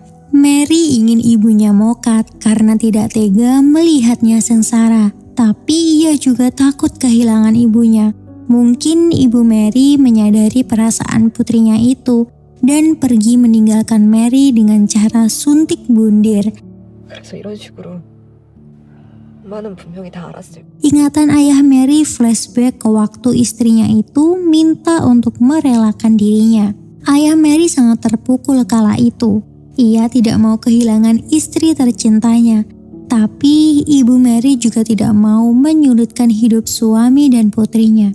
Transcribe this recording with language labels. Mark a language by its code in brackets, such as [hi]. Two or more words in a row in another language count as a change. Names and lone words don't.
[id] Mary ingin ibunya mokat karena tidak tega melihatnya sengsara, tapi ia juga takut kehilangan ibunya. Mungkin ibu Mary menyadari perasaan putrinya itu dan pergi meninggalkan Mary dengan cara suntik bundir. [ko] 그래서 이런 식으로 엄마는 분명히 다 알았을 거야. [id] Ingatan ayah Mary flashback ke waktu istrinya itu minta untuk merelakan dirinya. Ayah Mary sangat terpukul kala itu. Ia tidak mau kehilangan istri tercintanya. Tapi ibu Mary juga tidak mau menyulitkan hidup suami dan putrinya.